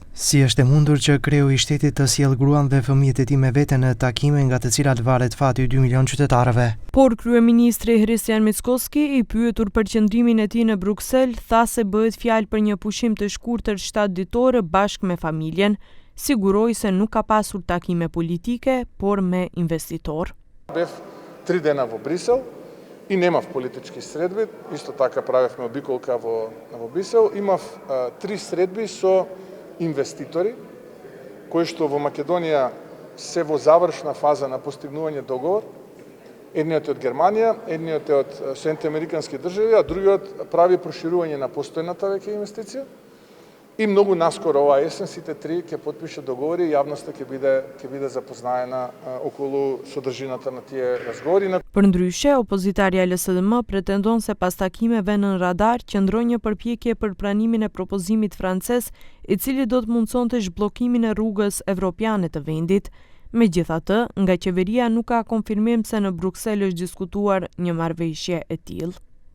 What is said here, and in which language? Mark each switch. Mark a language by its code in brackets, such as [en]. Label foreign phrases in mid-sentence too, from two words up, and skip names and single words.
[sq] Si është e mundur që kreu i shtetit të sjellë gruan dhe fëmijët e tij me vete në takime nga të cilat varet fati 2 milion qytetarëve? Por kryeministri Hristijan Mickoski, i pyetur për qëndrimin e tij në Bruksel, tha se bëhet fjalë për një pushim të shkurtër 7 ditore bashkë me familjen. Siguroi se nuk ka pasur takime politike, por me investitor. [mk] Бев 3 дена во Брисел и немав политички средби, исто така правевме обиколка во Брисел. Имав 3 средби со инвеститори, кои што во Македонија се во завршна фаза на постигнување договор. Едниот е од Германија, едниот е од Соединетите Американски држави, а другиот прави проширување на постојната веќе инвестиција. И многу наскоро оваа есен сите три ќе потпишат договори и јавноста ќе биде запознаена околу содржината на тие разговори. [sq] Përndryshe, opozitarja LSDM pretendon se pas takimeve nën radar qëndron një përpjekje për pranimin e propozimit francez, i cili do të mundsonte zhbllokimin e rrugës evropiane të vendit. Megjithatë, nga qeveria nuk ka konfirmim se në Bruksel është diskutuar një marrëveshje e tillë.